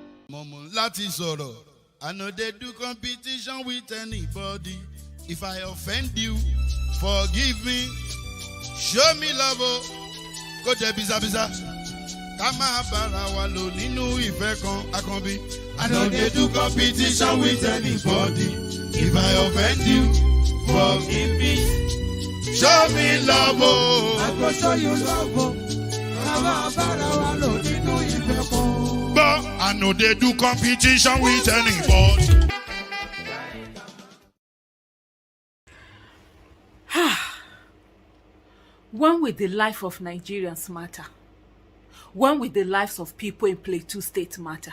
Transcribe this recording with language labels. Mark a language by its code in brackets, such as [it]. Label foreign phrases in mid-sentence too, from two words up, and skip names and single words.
[yo] Láti sọ̀rọ̀, [en] I know they do competition with anybody. If I offend you, forgive me. Show me love, go there biza. [yo] Ká máa bára wa lò nínú ìfẹ́ kan akànbí. [en] I know they do competition with anybody. If I offend you, forgive me. Show me love, I go show you love, [yo] ká máa bára wa lò nínú ìfẹ́ kan. [en] But I know they do competition with anybody. When will the life of Nigerians matter? When will the lives of people in Plateau State matter?